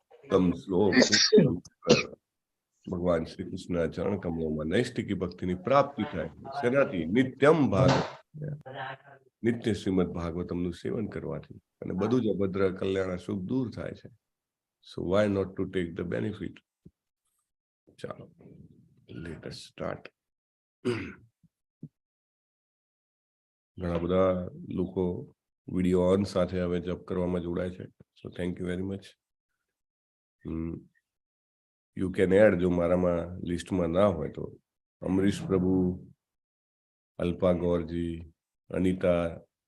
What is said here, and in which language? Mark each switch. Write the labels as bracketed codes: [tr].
[hi] तम श्लोक भगवान श्री कृष्ण चरण कमलों में नैष्ठिकी भक्ति [gu] ની પ્રાપ્તિ થાય છે. શેનાથી? નિત્યમ ભાગવત, નિત્ય શ્રીમદ ભાગવતમ નું સેવન કરવાથી અને બધું જ અભદ્ર કલ્યાણ સુખ દૂર થાય છે. [en] So why not to take the benefit? [gu] ચાલો, [en] let us start. [gu] ઘણા બધા લોકો વિડિયો ઓન સાથે હવે જપ કરવામાં જોડાય છે. [en] So thank you very much. You can add [gu] જો મારામાં લિસ્ટમાં ના હોય તો અમરીશ પ્રભુ, અલ્પા ગૌરજી, અનિતા